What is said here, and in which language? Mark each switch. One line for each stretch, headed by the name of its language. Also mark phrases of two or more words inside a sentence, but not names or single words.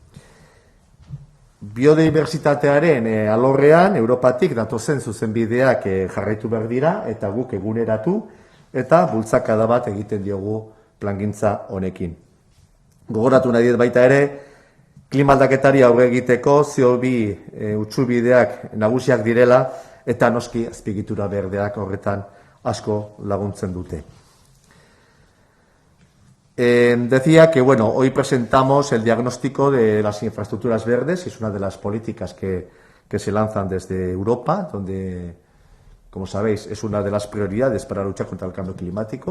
Basque: Biodibertsitatearen alorrean, Europatik datozen zuzenbideak jarraitu behar dira, eta guk eguneratu, eta bultzakada bat egiten diogu plangintza honekin. Gogoratu nahi dut baita ere, klimaldaketari aurre egiteko CO2 utsubideak nagusiak direla eta noski azpiegitura berdeak horretan asko laguntzen dute.
Spanish: Decía que, bueno, hoy presentamos el diagnóstico de las infraestructuras verdes, es una de las políticas que se lanzan desde Europa, donde, como sabéis, es una de las prioridades para luchar contra el cambio climático.